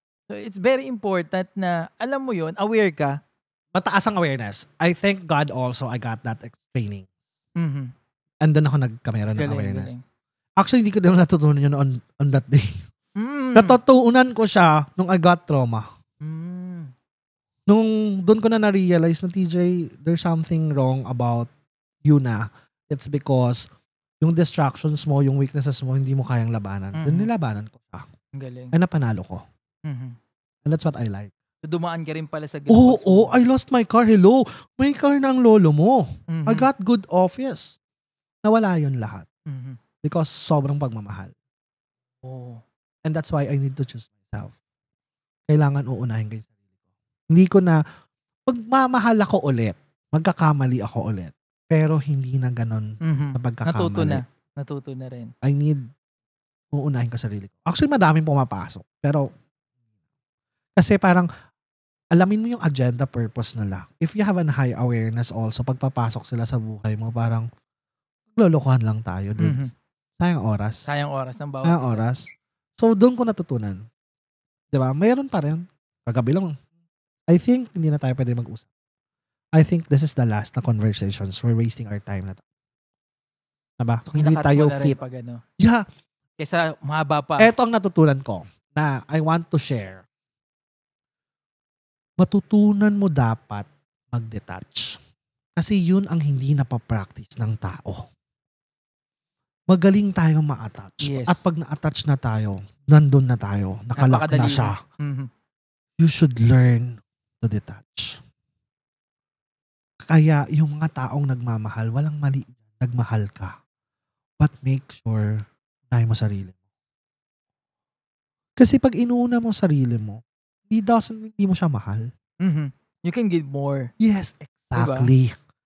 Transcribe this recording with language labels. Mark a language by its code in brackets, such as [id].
[en] So it's very important [tl] na alam mo 'yon, aware ka. Mataas ang awareness. [en] I thank God also I got that training. [tl] And then ako nagkamera ng awareness. Galing. Actually, hindi ko din natutunan yun [en] on that day. [tl] Natutunan ko siya nung [en] I got trauma. [tl] Nung doon ko na-realize na TJ, [en] there's something wrong about you [tl] na. It's because yung distractions mo, yung weaknesses mo, hindi mo kayang labanan. Doon nilabanan ko siya. Galing. Ay napanalo ko. [en] And that's what I like. [tl] So, dumaan ka rin pala sa Oo, [en] I lost my car. [tl] Hello. May car na ang lolo mo. [en] I got good office. [tl] Nawala yun lahat. Because sobrang pagmamahal. [en] And that's why I need to choose myself. [tl] Kailangan uunahin ko yung sarili ko. Hindi ko na, magmamahal ako ulit. Magkakamali ako ulit. Pero hindi na ganon sa pagkakamali. Natuto na rin. [en] I need, [tl] uunahin ko sarili ko. Actually, madaming pumapasok. Pero, kasi parang, alamin mo yung agenda purpose nila. [en] If you have a high awareness also, [tl] pagpapasok sila sa buhay mo, parang, lolokohan lang tayo. Sayang oras. Sayang oras ng bawat. Sayang oras. So, doon ko natutunan. Diba? Mayroon pa rin. Kagabi lang. [en] I think, [tl] hindi na tayo pwede mag-usap. [en] I think this is the last na conversations. We're wasting our time na to. [tl] Diba? So, hindi tayo fit. Pag, [en] Yeah. [tl] Kesa mahaba pa. Eto ang natutunan ko na I want to share. Matutunan mo dapat mag-detach. Kasi yun ang hindi napapractice ng tao. Magaling tayong ma-attach. [en] Yes. [tl] At pag na-attach na tayo, nandun na tayo. Nakalock na siya. [en] You should learn to detach. [tl] Kaya yung mga taong nagmamahal, walang mali. Nagmahal ka. [en] But make sure [tl] unahin mo sarili mo. Kasi pag inuuna mo sarili mo, hindi mo siya mahal. [en] You can give more. Yes, exactly. [tl] Diba?